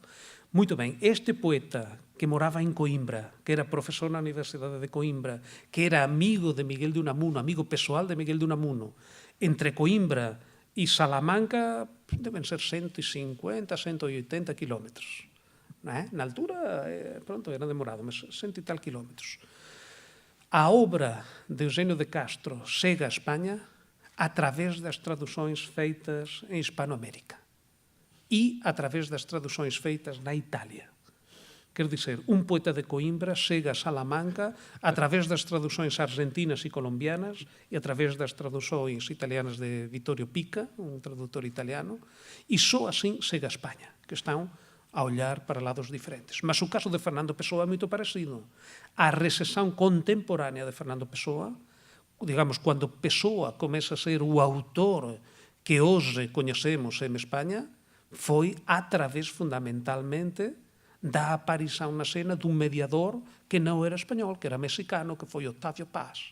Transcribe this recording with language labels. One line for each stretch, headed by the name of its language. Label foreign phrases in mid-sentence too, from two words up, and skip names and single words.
Galician: Muito ben, este poeta que morava en Coimbra, que era profesor na Universidade de Coimbra, que era amigo de Miguel de Unamuno, amigo pessoal de Miguel de Unamuno, entre Coimbra e Salamanca deben ser 150, 180 quilómetros.
Portuguese: Na altura, pronto, era demorado, mas 100 e tal quilómetros. A obra de Eugenio de Castro chega a España a través das traduções feitas em Hispanoamérica e a través das traduções feitas na Itália. Quer dizer, un poeta de Coimbra chega a Salamanca a través das traduções argentinas e colombianas e a través das traduções italianas de Vittorio Pica, un tradutor italiano, e só assim chega a España, que estão a olhar para lados diferentes.
Galician: Mas o caso de Fernando Pessoa é moito parecido. A recesión contemporánea de Fernando Pessoa, digamos, cando Pessoa comeza a ser o autor que hoxe coñecemos en España, foi a través fundamentalmente da aparição na cena dun mediador que non era español, que era mexicano, que foi Octavio Paz.